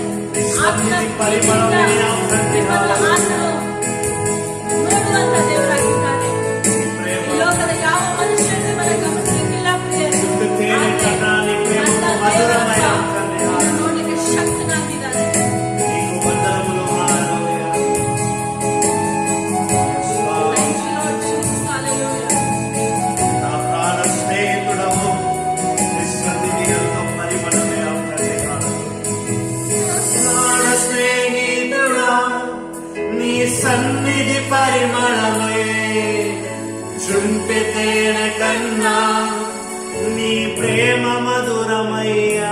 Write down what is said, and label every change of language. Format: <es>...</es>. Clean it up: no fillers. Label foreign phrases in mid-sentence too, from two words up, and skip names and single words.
<kn>ಆತನ ಪರಿಮಳವೇ ಪ್ರೀತಿಯಿಂದ ಆತನ ನಿಮ್ಮನ್ನು ಆತನು ನೋಡುವಂತ ದೇವರಾಗಿದ್ದಾನೆ. ಈ ಲೋಕದ ಯಾವ ಮನುಷ್ಯರು ನಿಮ್ಮನ್ನು ಗಮನಿಸಲಿಕ್ಕಿಲ್ಲ ಪ್ರಿಯರೇ. ಆದ್ರೆ ನನ್ನ ದೇವರಪ್ಪ ನಿಮ್ಮನ್ನು ನೋಡ್ಲಿಕ್ಕೆ ಶಕ್ತನಾಗಿದ್ದಾನೆ.</kn> <te>నీకు వందనములు. హల్లెలూయా.</te> <en>Yes, Lord. Thank you, Lord Jesus. Hallelujah.</en> <te>నా ప్రాణ స్నేహితుడవు నీ సన్నిధి ఎంతో పరిమళమే అవుతుంది. ప్రాణ స్నేహితుడా నీ సన్నిధి పరిమళమే చుంపె తేనె కన్నా నీ ప్రేమ మధురమయ్యా.</te>